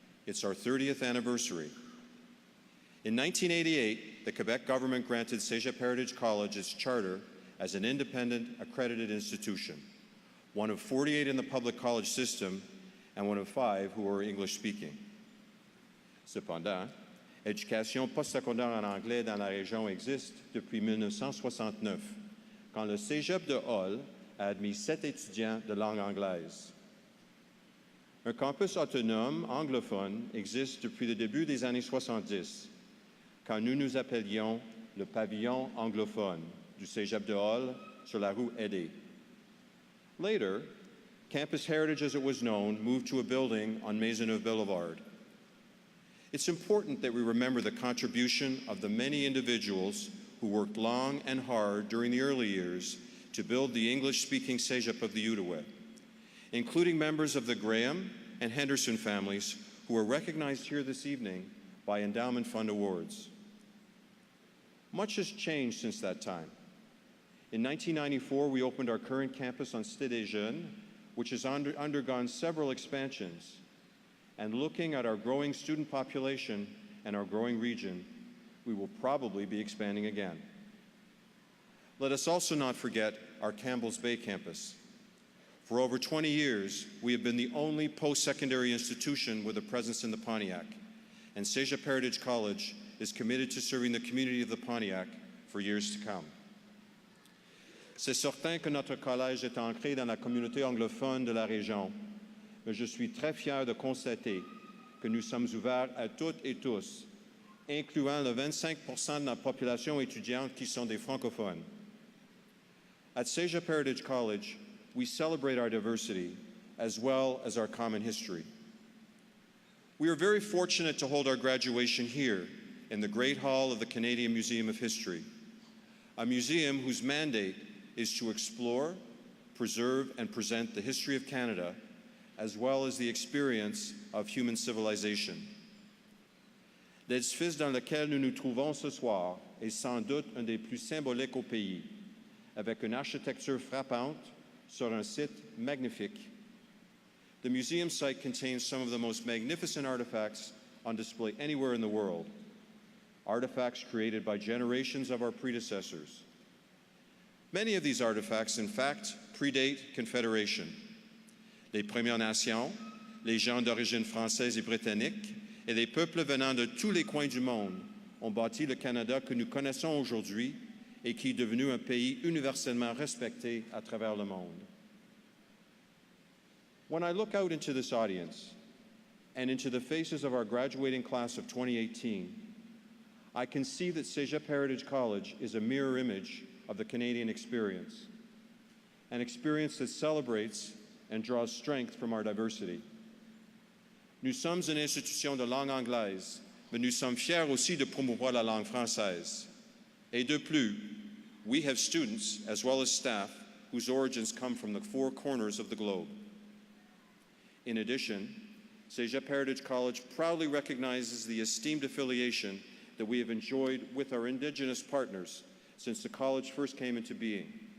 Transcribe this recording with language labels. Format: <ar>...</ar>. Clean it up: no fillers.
<en>It's our 30th anniversary. In 1988, the Quebec government granted Cégep Heritage College its charter as an independent, accredited institution, one of 48 in the public college system and one of 5 who are English-speaking.</en> <fr>Cependant, l'éducation postsecondaire en anglais dans la région existe depuis 1969, quand le Cégep de Hull a admis 7 étudiants de langue anglaise. Un campus autonome anglophone existe depuis le début des années 70, quand nous nous appelions le pavillon anglophone du Cégep de Hull sur la rue Edé.</fr> <en>Later, Campus Heritage, as it was known, moved to a building on Maisonneuve Boulevard. It's important that we remember the contribution of the many individuals who worked long and hard during the early years to build the English-speaking Cégep of the Outaouais, including members of the Graham and Henderson families who are recognized here this evening by Endowment Fund awards. Much has changed since that time. In 1994, we opened our current campus on Cité des Jeunes, which has undergone several expansions. And looking at our growing student population and our growing region, we will probably be expanding again. Let us also not forget our Campbell's Bay campus. For over 20 years, we have been the only post-secondary institution with a presence in the Pontiac, and Cégep Heritage College is committed to serving the community of the Pontiac for years to come.</en> <fr>C'est certain que notre collège est ancré dans la communauté anglophone de la région, mais je suis très fier de constater que nous sommes ouverts à toutes et tous, incluant le 25% de la population étudiante qui sont des francophones.</fr> <en>At Cégep Heritage College, we celebrate our diversity as well as our common history. We are very fortunate to hold our graduation here in the Great Hall of the Canadian Museum of History, a museum whose mandate is to explore, preserve, and present the history of Canada as well as the experience of human civilization.</en> <fr>L'édifice dans lequel nous nous trouvons ce soir est sans doute un des plus symboliques au pays, avec une architecture frappante sur un site magnifique.</fr> <en>The museum site contains some of the most magnificent artifacts on display anywhere in the world, artifacts created by generations of our predecessors. Many of these artifacts, in fact, predate Confederation.</en> <fr>Les Premières Nations, les gens d'origine française et britannique, et les peuples venant de tous les coins du monde ont bâti le Canada que nous connaissons aujourd'hui et qui est devenu un pays universellement respecté à travers le monde.</fr> <en>When I look out into this audience and into the faces of our graduating class of 2018, I can see that Cégep Heritage College is a mirror image of the Canadian experience, an experience that celebrates and draws strength from our diversity.</en> <fr>Nous sommes une institution de langue anglaise, mais nous sommes fiers aussi de promouvoir la langue française. Et de plus,</fr> <en>we have students as well as staff whose origins come from the four corners of the globe. In addition, Cégep Heritage College proudly recognizes the esteemed affiliation that we have enjoyed with our Indigenous partners since the college first came into being.</en>